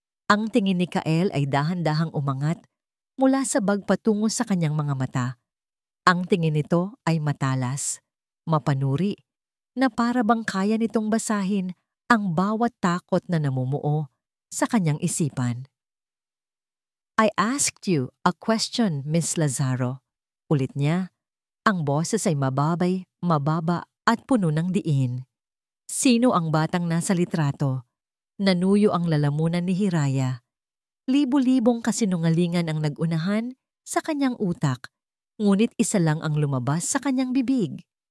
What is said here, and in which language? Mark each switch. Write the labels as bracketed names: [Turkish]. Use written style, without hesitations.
[Filipino] Ang tingin ni Kael ay dahan-dahang umangat mula sa bag patungo sa kanyang mga mata. Ang tingin nito ay matalas, mapanuri, na para bang kaya nitong basahin ang bawat takot na namumuo sa kanyang isipan. [English] I asked you a question, Miss Lazaro. [Filipino] Ulit niya, ang boses ay mababa at puno ng diin. Sino ang batang nasa litrato? Nanuyo ang lalamunan ni Hiraya. Libo-libong kasinungalingan ang nagunahan sa kanyang utak, ngunit isa lang ang lumabas sa kanyang bibig.